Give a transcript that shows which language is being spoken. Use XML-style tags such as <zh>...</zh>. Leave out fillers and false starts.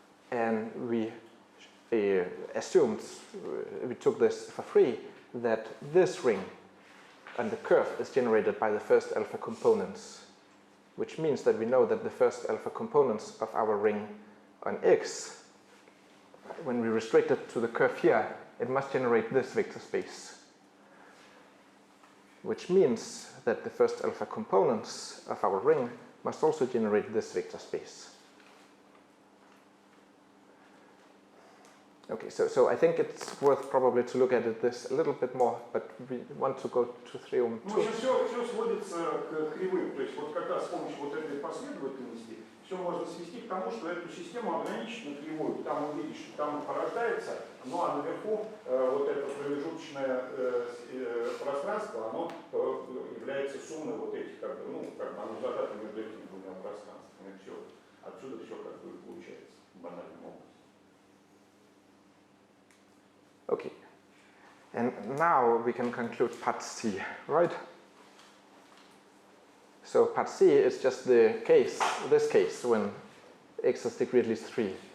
<en>And we assumed, we took this for free, that this ring on the curve is generated by the first alpha components, which means that we know that the first alpha components of our ring on X, when we restrict it to the curve here, it must generate this vector space, which means that the first alpha components of our ring must also generate this vector space. Okay, so I think it's worth probably to look at it this a little bit more, but we want to go to Theorem 2.</en> <ru>Все сводится к кривым, то есть вот как раз с помощью вот этой последовательности все можно свести к тому, что эту систему ограничить на кривую. Там увидишь, что там порождается, ну а наверху вот это промежуточное пространство, оно является суммой вот этих, как бы, ну, как бы оно зажато между этими двумя пространствами. Все. Отсюда все как бы получается банальным образом.</ru> <en>Okay. And now we can conclude part C, right? So part C is just the case, this case, when x has degree at least 3.</en>